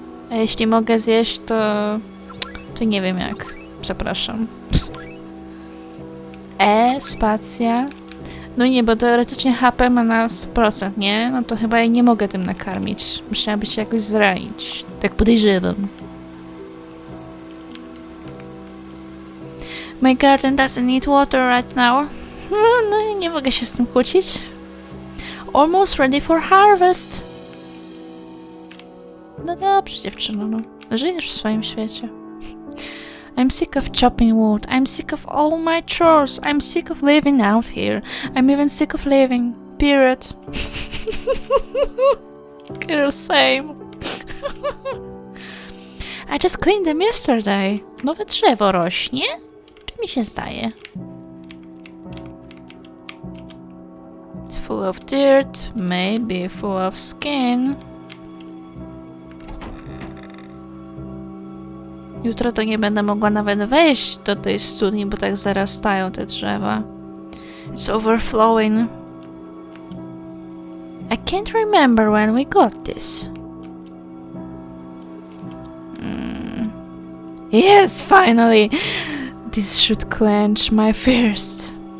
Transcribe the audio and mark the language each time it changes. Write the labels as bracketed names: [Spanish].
[Polish] A jeśli mogę zjeść, to nie wiem jak. Przepraszam. Spacja. No nie, bo teoretycznie HP ma na 100%, nie? No to chyba jej nie mogę tym nakarmić. Musiałaby się jakoś zranić. Tak podejrzewam. [English] My garden doesn't need water right now. [Polish] No i nie mogę się z tym kłócić. [English] Almost ready for harvest. [Polish] No dobrze, dziewczyno, no. Żyjesz w swoim świecie. [English] I'm sick of chopping wood. I'm sick of all my chores. I'm sick of living out here. I'm even sick of living. Period. Girl, same. I just cleaned them yesterday. [Polish] Nowe drzewo rośnie? Czy mi się zdaje? [English] It's full of dirt. Maybe full of skin. [Polish] Jutro to nie będę mogła nawet wejść do tej studni, bo tak zarastają te drzewa. [English] It's overflowing. I can't remember when we got this. Yes, finally! This should quench my thirst.